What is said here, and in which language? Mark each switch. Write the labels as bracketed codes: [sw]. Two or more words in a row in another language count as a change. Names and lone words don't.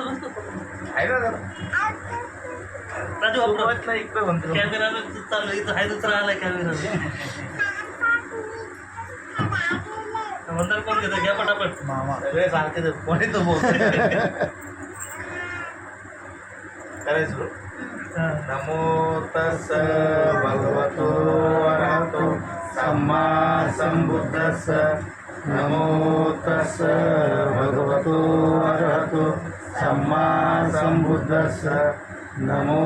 [mr] कोण घेतो घ्या पटापट मामा सगळे सारखे कोणी तो बोल करायचो [pi] नमो तस् भगवतो अरहतो सम्मा संबुद्धस्स नमो तस् भगवतो अरहतो सम्मा संबुद्धस्स नमो